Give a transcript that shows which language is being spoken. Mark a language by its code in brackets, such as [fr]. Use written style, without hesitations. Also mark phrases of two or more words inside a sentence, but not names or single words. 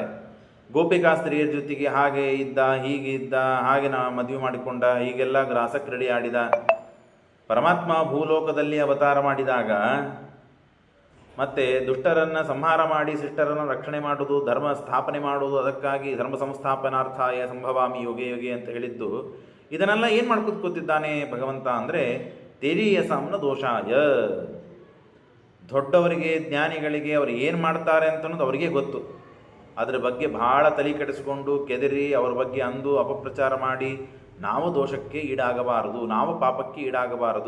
[kn] ಗೋಪಿಕಾ ಸ್ತ್ರೀಯರ ಜೊತೆಗೆ ಹಾಗೆ ಇದ್ದ, ಹೀಗೆ ಇದ್ದ, ಹಾಗೆ ಮದುವೆ ಮಾಡಿಕೊಂಡ, ಹೀಗೆಲ್ಲ ಗ್ರಾಸಕ್ರೀಡೆ ಆಡಿದ. ಪರಮಾತ್ಮ ಭೂಲೋಕದಲ್ಲಿ ಅವತಾರ ಮಾಡಿದಾಗ ಮತ್ತು ದುಷ್ಟರನ್ನು ಸಂಹಾರ ಮಾಡಿ ಶಿಷ್ಟರನ್ನು ರಕ್ಷಣೆ ಮಾಡುವುದು, ಧರ್ಮ ಸ್ಥಾಪನೆ ಮಾಡುವುದು, ಅದಕ್ಕಾಗಿ [sa] ಧರ್ಮ ಸಂಸ್ಥಾಪನಾರ್ಥಾಯ ಸಂಭವಾಮಿ ಯೋಗೆ ಯೋಗೆ [kn] ಅಂತ ಹೇಳಿದ್ದು, ಇದನ್ನೆಲ್ಲ ಏನು ಮಾಡ್ಕೊತಿದ್ದಾನೆ ಭಗವಂತ ಅಂದರೆ [sa] ತೇಜೀಯಸಾಂನ ದೋಷಾಯ. [kn] ದೊಡ್ಡವರಿಗೆ, ಜ್ಞಾನಿಗಳಿಗೆ ಅವರು ಏನು ಮಾಡ್ತಾರೆ ಅಂತನ್ನೋದು ಅವರಿಗೆ ಗೊತ್ತು. ಅದರ ಬಗ್ಗೆ ಭಾಳ ತಲೆ ಕೆಡಿಸಿಕೊಂಡು ಕೆದರಿ ಅವ್ರ ಬಗ್ಗೆ ಅಂದು ಅಪಪ್ರಚಾರ ಮಾಡಿ ನಾವು ದೋಷಕ್ಕೆ ಈಡಾಗಬಾರದು, ನಾವು ಪಾಪಕ್ಕೆ ಈಡಾಗಬಾರದು.